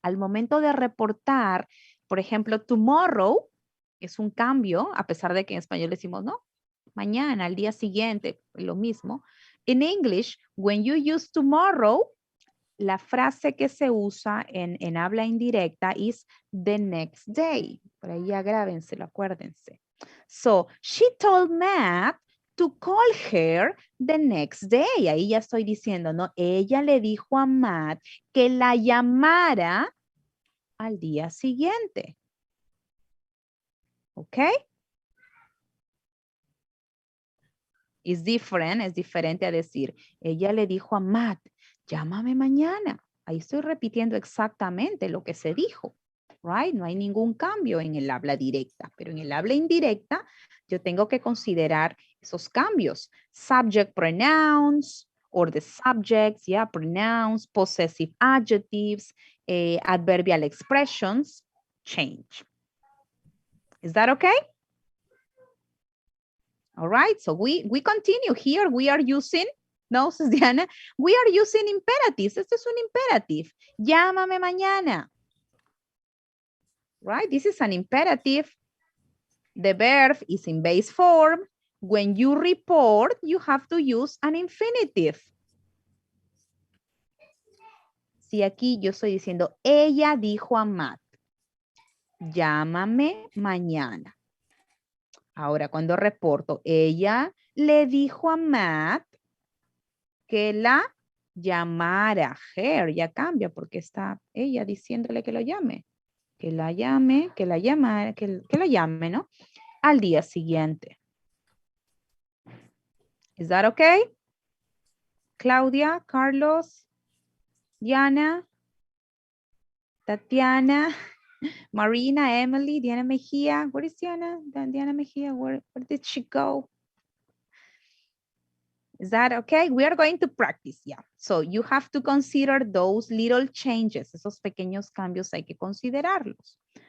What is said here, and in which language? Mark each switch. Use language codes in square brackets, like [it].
[es] Al momento de reportar, por ejemplo, tomorrow es un cambio, a pesar de que en español decimos, no, mañana, al día siguiente, lo mismo. [en] In English, when you use tomorrow, [es] la frase que se usa en habla indirecta es [en] the next day. [es] Por ahí ya grábenselo, acuérdense. [en] So, she told Matt to call her the next day. [es] Ahí ya estoy diciendo, ¿no? Ella le dijo a Matt que la llamara al día siguiente. ¿Ok? Es diferente a decir, ella le dijo a Matt, llámame mañana. Ahí estoy repitiendo exactamente lo que se dijo. Right? No hay ningún cambio en el habla directa, pero en el habla indirecta yo tengo que considerar esos cambios. [en] Subject pronouns, or the subjects, yeah, pronouns, possessive adjectives, adverbial expressions, change. Is that okay? All right, so we continue here. We are using, no, Diana, we are using imperatives. [es] Este es un imperative. Llámame mañana. [en] Right, this is an imperative. The verb is in base form. When you report, you have to use an infinitive. [es] Si aquí yo estoy diciendo, ella dijo a Matt, llámame mañana. Ahora cuando reporto, ella le dijo a Matt que la llamara. Her ya cambia porque está ella diciéndole que lo llame. Que la llame, que la llame, que la llame, ¿no? Al día siguiente. [en] Is that okay? Claudia, Carlos, Diana, Tatiana, Marina, Emily, Diana Mejia. Where is Diana? Diana Mejia, where did she go? Is that okay? We are going to practice, yeah. So you have to consider those little changes. [es] Esos pequeños cambios hay que considerarlos.